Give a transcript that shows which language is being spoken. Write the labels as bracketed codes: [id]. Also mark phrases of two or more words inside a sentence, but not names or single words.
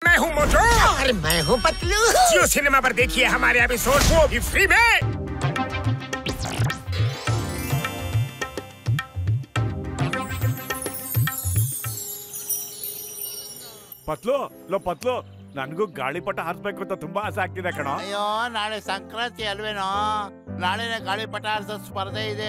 [hi] मैं हूँ मोटू और मैं हूँ पतलू। जियो सिनेमा पर देखिए हमारे एपिसोड को भी फ्री में। [kn] ಪತ್ಲು ಲೋ ಪತ್ಲು ನನಗೂ ಗಾಳಿಪಟ ಹಾರಿಸ್ಬೇಕು ಅಂತ ತುಂಬಾ ಆಸೆ ಆಗ್ತಿದೆ ಕಣ. ಅಯ್ಯೋ ನಾಳೆ ಸಂಕ್ರಾಂತಿ ಅಲ್ವೇನೋ, ನಾಳೆನೆ ಗಾಳಿಪಟ ಹಾರಿಸೋ ಸ್ಪರ್ಧೆ ಇದೆ.